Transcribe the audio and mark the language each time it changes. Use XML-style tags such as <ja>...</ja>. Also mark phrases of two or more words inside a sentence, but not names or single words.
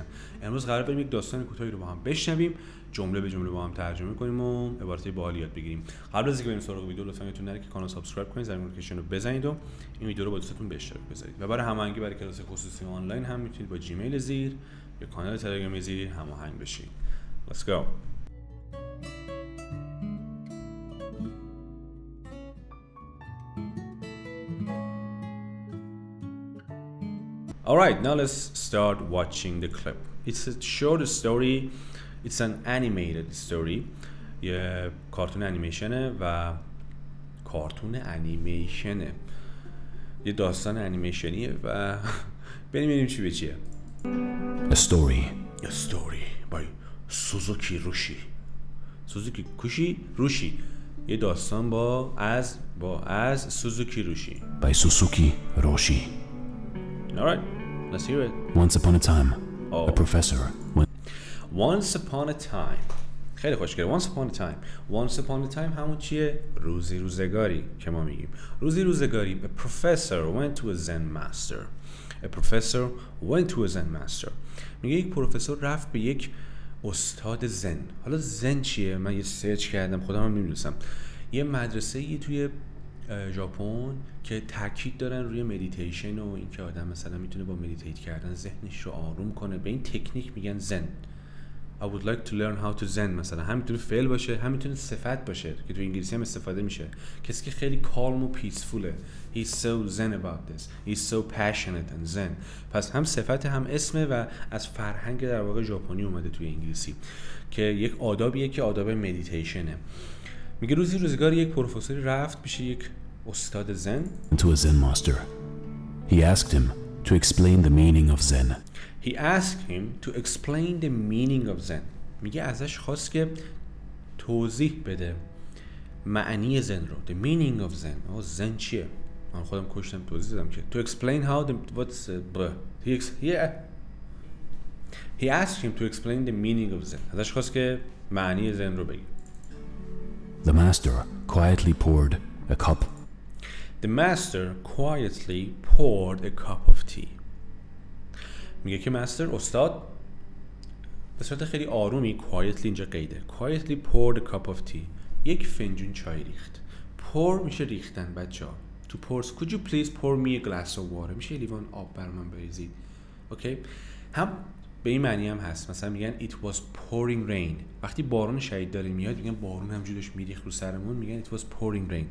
<fa>امروز قرار بریم یک داستان کوتاهی رو با هم بشنویم، جمله به جمله با هم ترجمه کنیم و عبارات باحالی یاد بگیریم. قبل از اینکه بریم سراغ ویدیو لطفا یادتون نره که کانال سابسکرایب کنید، زنگ نوتیفیکیشن رو بزنید و این ویدیو رو با دوستاتون به اشتراک بذارید. و برای هماهنگی برای کلاس خصوصی آنلاین هم میتونید با جیمیل زیر یا کانال تلگرام زیر هماهنگ بشید.</fa> <en>Let's go. Alright, now let's start watching the clip. It's a short story. It's an animated story.</en> <fa>یه کارتون انیمیشنه و یه داستان انیمیشنیه و ببینیم چی به چیه.</fa> <en>A story by سوزوکی روشی.</en> <fa>یه داستان با از سوزوکی روشی.</fa> <en>by Suzuki Roshi. Alright, let's hear it. Once upon a time, a professor went... Once upon a time.</en> <fa>خیلی خوشگله.</fa> <en>Once upon a time</en> <fa>همون چیه؟ روزگاری که ما میگیم. روزگاری.</fa> <en>A professor went to a zen master.</en> <fa>میگه یک پروفسور رفت به یک استاد زن. حالا زن چیه؟ من یه سرچ کردم، خودم هم نمیدونستم. یه مدرسه‌ای توی ژاپن که تاکید دارن روی مدیتیشن و اینکه آدم مثلا میتونه با مدیتیت کردن ذهنش رو آروم کنه. به این تکنیک میگن زن.</fa> <en>I would like to learn how to zen.</en> <fa>مثلا هم میتونه فعل باشه، هم میتونه صفت باشه که تو انگلیسی هم استفاده میشه. کسی که خیلی calm و پیسفوله.</fa> <en>He's so zen about this. He's so passionate and zen.</en> <fa>پس هم صفت هم اسمه و از فرهنگ در واقع ژاپنی اومده توی انگلیسی که یک آدابیه که آداب مدیتیشنه. میگه روزگاری یک پروفسوری رفت پیش یک استاد زن.</fa> <en>to a Zen master. He asked him to explain the meaning of Zen.</en> <fa>میگه ازش خواست که توضیح بده معنی زن رو.</fa> <en>The meaning of Zen.</en> <fa>زن چیه؟ من خودم کشتم توضیح دادم که</fa> <en>to explain how he asked him to explain the meaning of Zen.</en> <fa>ازش خواست که معنی زن رو بگه.</fa> <en>The master quietly poured a cup of tea.</en> <fa>میگه که استاد به صورت خیلی آرومی quietly اینجا قیده.</fa> <en>quietly poured a cup of tea.</en> <fa>یک فنجون چای ریخت. pour میشه ریختن بچه‌ها.</fa> <en>To pour, could you please pour me a glass of water.</en> <fa>میشه یه لیوان آب بر من بریزید. اوکی؟ هم به این معنی هم هست. مثلا میگن</fa> <en>it was pouring rain.</en> <fa>وقتی بارون شدید داره میاد میگن بارون همجوری داشت میریخت رو سرمون، میگن</fa> <en>it was pouring rain.</en>